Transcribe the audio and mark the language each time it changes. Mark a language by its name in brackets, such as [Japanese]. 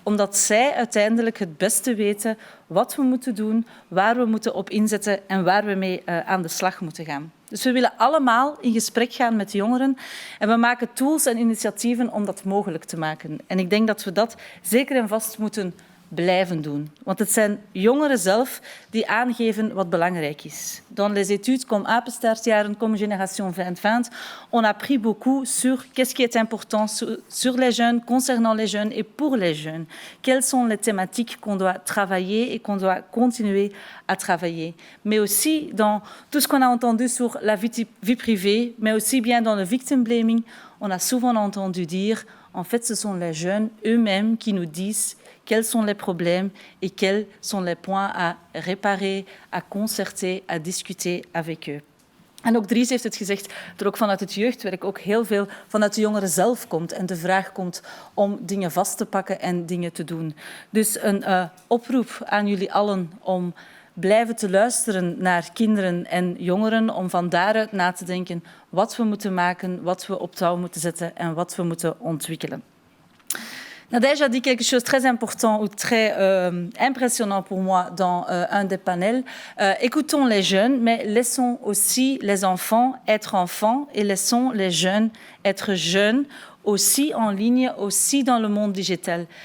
[Dutch] Omdat zij uiteindelijk het beste weten wat we moeten doen, waar we moeten op inzetten en waar we mee aan de slag moeten gaan. Dus we willen allemaal in gesprek gaan met jongeren en we maken tools en initiatieven om dat mogelijk te maken. En ik denk dat we dat zeker en vast moeten blijven doen. Want het zijn jongeren zelf die aangeven wat belangrijk is. [French] Dans les études comme Apenstaartjaren, comme Génération 2020, on a appris beaucoup sur qu'est-ce qui est important sur les jeunes, concernant les jeunes et pour les jeunes. Quelles sont les thématiques qu'on doit travailler et qu'on doit continuer à travailler. Mais aussi dans tout ce qu'on a entendu sur la vie privée, mais aussi bien dans le victim blaming, on a souvent entendu dire, en fait, ce sont les jeunes eux-mêmes qui nous disent quels sont les problèmes et quels sont les points à réparer, à concerter, à discuter avec eux. [Dutch] En ook Dries heeft het gezegd, dat er ook vanuit het jeugdwerk ook heel veel vanuit de jongeren zelf komt en de vraag komt om dingen vast te pakken en dingen te doen. Dus een oproep aan jullie allen om blijven te luisteren naar kinderen en jongeren, om van daaruit na te denken wat we moeten maken, wat we op touw moeten zetten en wat we moeten ontwikkelen. [French] Nadège a dit quelque chose de très important ou très impressionnant pour moi dans un des panels. Écoutons les jeunes, mais laissons aussi les enfants être enfants et laissons les jeunes être jeunes, aussi en ligne, aussi dans le monde digital.